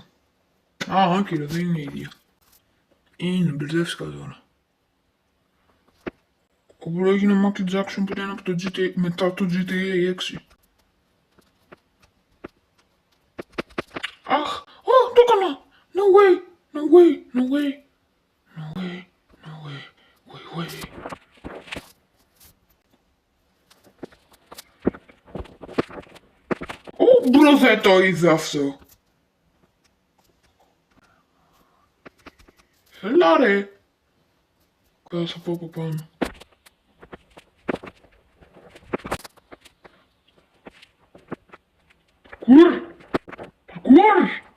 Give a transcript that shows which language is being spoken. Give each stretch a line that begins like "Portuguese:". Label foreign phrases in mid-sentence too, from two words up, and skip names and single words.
Greek: Άκυρα, δεν είναι η ίδια. Είναι, μπερδεύτηκα τώρα. Όπου έγινε ο Μάικλ Τζάκσον πριν από το GTA, μετά το GTA 6. Αχ, το έκανα!
English: No way, no way, no way, no way, no way, way.
Greek: Μπρο, δεν το είδα αυτό. Έλα ρε. Κάτω θα πω από πάνω. Παρκούρ!